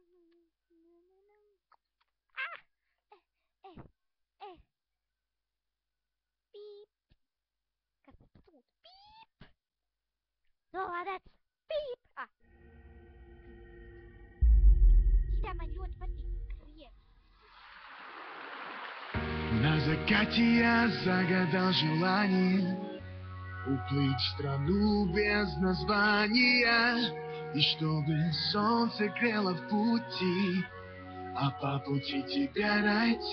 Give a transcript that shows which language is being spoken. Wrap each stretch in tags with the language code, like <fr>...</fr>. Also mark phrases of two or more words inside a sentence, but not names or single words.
<lv>Pīp. Kas tas pasūta? Pīp. Nolādēts. Pīp. Šitā man ļoti patīk kriet.</lv> <ru>На закате я загадал желание уплыть в страну без названия, и чтобы солнце грело в пути, а по пути тебя найти.</ru>